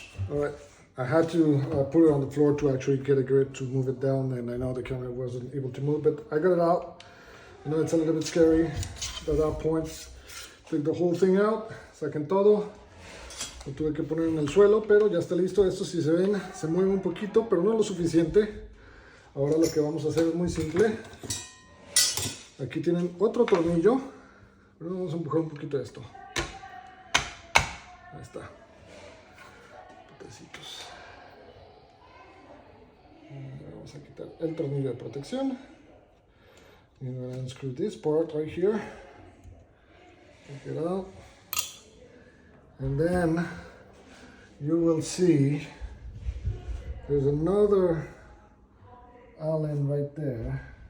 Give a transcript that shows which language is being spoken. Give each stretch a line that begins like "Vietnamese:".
English: All right. I had to put it on the floor to actually get a grip to move it down, and I know the camera wasn't able to move, but I got it out. I know it's a little bit scary at that point. Take the whole thing out,
Spanish: saquen todo. Lo tuve que poner en el suelo, pero ya está listo. Esto, si se ven, se mueve un poquito, pero no lo suficiente. Ahora lo que vamos a hacer es muy simple. Aquí tienen otro tornillo, pero vamos a empujar un poquito esto. Ahí está. Potecitos. Vamos a quitar el tornillo de protección.
English: I'm going to unscrew this part right here. Take it out. And then you will see there's another Allen right there.